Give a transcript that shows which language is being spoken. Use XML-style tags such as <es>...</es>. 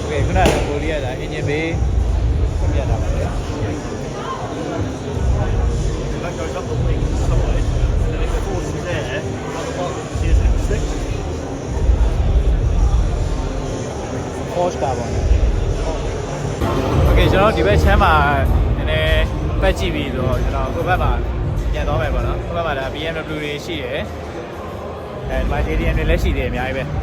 <my>ခုနကကိုရီးယားဒါအင်ဂျင်ဘေးဖွင့်ပြတာပါလေ</my> <en>That goes up the wing side, and then if the force is there, at the bottom you see a little stick.</en> <my>Force တာပါโอเคကျွန်တော်ဒီဘက်ချမ်းမှာနည်းနည်းပတ်ကြည့်ပြီးဆိုတော့ကျွန်တော်ကိုဘက်မှာပြန်သွားမယ်ပေါ့နော်ကိုဘက်မှာဒါ BMW တွေရှိရယ်ဒီမှာ JDM တွေလည်းရှိတယ်အများကြီးပဲ</my>